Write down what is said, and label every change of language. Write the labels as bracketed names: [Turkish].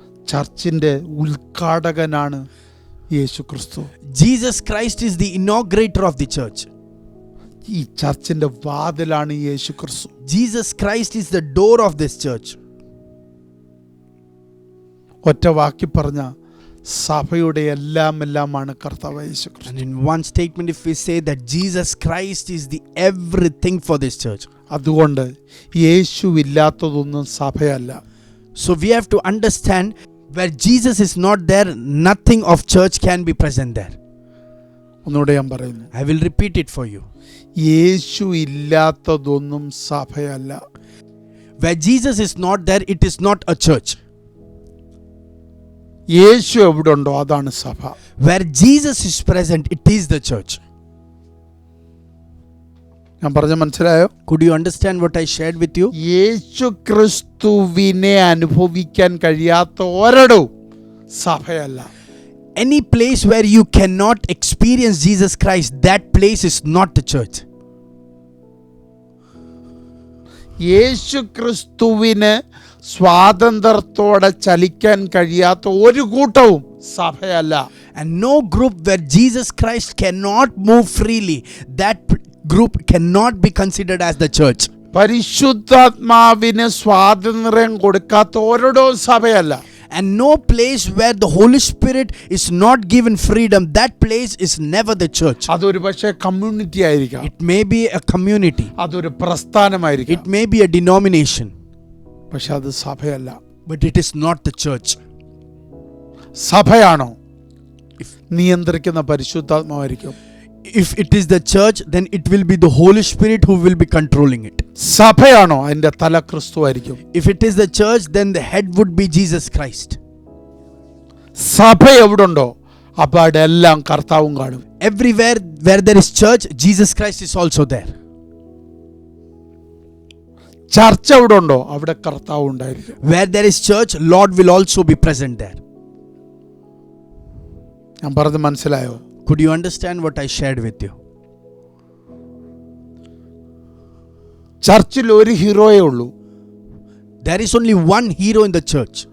[Malayalam] ചർച്ചിന്റെ ഉദ്ഘാടകനാണ് യേശു ക്രിസ്തു. [English] Jesus Christ is the inaugurator of the church. [Malayalam] ഈ ചർച്ചിന്റെ വാതിലാണ് യേശു ക്രിസ്തു. [English] Jesus Christ is the door of this church. [Malayalam] ഒറ്റ വാക്കി പറഞ്ഞ സഭയുടെ എല്ലാമാണ് കർത്താവ് യേശു ക്രിസ്തു. [English] And in one statement, if we say that Jesus Christ is the everything for this church. [Malayalam] അതുകൊണ്ട് യേശു ഇല്ലാത്തതൊന്നും സഭയല്ല. [English] So we have to understand, where Jesus is not there, nothing of church can be present there. [Malayalam] ഒന്നുകൂടെ ഞാൻ പറയുന്നു. [English] I will repeat it for you. [Malayalam] Yeshu ഇല്ലാത്തതൊന്നും സഭയല്ല. [English] Where Jesus is not there, it is not a church. [Malayalam] യേശു എവിടെ ഉണ്ടോ അതാണ് സഭ. [English] Where Jesus is present, it is the church. [Malayalam] ഞാൻ പറഞ്ഞ മനസ്സിലായോ? [English] Could you understand what I shared with you? [Malayalam] യേശു ക്രിസ്തുവിനെ അനുഭവിക്കാൻ കഴിയാത്ത ഒരിടവും സഭയല്ല. [English] Any place where you cannot experience Jesus Christ, that place is not the church. [Malayalam] യേശു ക്രിസ്തുവിന് സ്വാതന്ത്ര്യത്തോടെ ചലിക്കാൻ കഴിയാത്ത ഒരു കൂട്ടവും സഭയല്ല. [English] And no group where Jesus Christ cannot move freely, that group cannot be considered as the church. [Malayalam] പരിശുദ്ധാത്മാവിന് സ്വാതന്ത്ര്യം കൊടുക്കാത്ത ഒരിടവും സഭയല്ല. [English] And no place where the Holy Spirit is not given freedom, that place is never the church. [Malayalam] അതൊരു പക്ഷേ community ആയിരിക്കാം. [English] It may be a community. [Malayalam] അതൊരു പ്രസ്ഥാനമായിരിക്കാം. [English] It may be a denomination. [Malayalam] പക്ഷെ അത് സഭയല്ല. [English] But it is not the church. [Malayalam] സഭയാണോ നിയന്ത്രിക്കുന്ന പരിശുദ്ധാത്മാവായിരിക്കും. [English] If it is the church, then it will be the Holy Spirit who will be controlling it. [Malayalam] സഭയാണോ അതിന്റെ തല ക്രിസ്തു ആയിരിക്കും. [English] If it is the church, then the head would be Jesus Christ. [Malayalam] സഭ എവിടുണ്ടോ അപ്പോൾ അവിടെ എല്ലാം കർത്താവും കാണും. [English] Everywhere where there is church, Jesus Christ is also there. [Malayalam] ചർച്ച എവിടുണ്ടോ അവിടെ കർത്താവ് ഉണ്ടായിരിക്കും. [English] Where there is church, Lord will also be present there. [Malayalam] ഞാൻ പറഞ്ഞത് മനസ്സിലായോ? [English] Could you understand what I shared with you? [Malayalam] ചർച്ചിൽ ഒരു ഹീറോയേ ഉള്ളൂ. [English] There is only one hero in the church,